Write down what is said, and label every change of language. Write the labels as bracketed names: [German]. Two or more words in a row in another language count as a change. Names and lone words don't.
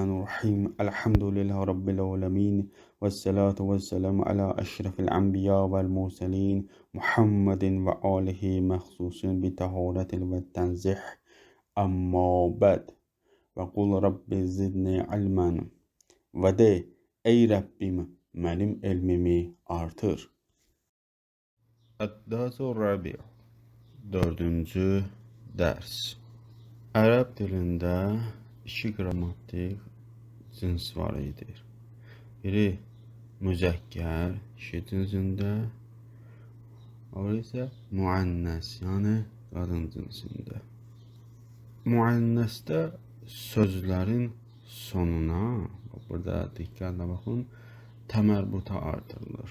[Arabic] الرحيم الحمد لله رب العالمين والصلاة والسلام على أشرف الأنبياء والمرسلين محمد وآله مخصوص بطهارة والتنزيح أما بعد وقل رب زدني علما [Turkish] ve de ey Rabbim benim ilmimi artır. [Arabic] الدرس الرابع' 4. ders. [Azerbaijani] Ərəb dilində iki qrammatik cins var idi. Biri müzəkkər kişi cinsində, o isə müənnəs, yəni qadın cinsində. Müənnəsdə sözlərin sonuna, burada diqqətlə baxın, təmərbuta artırılır.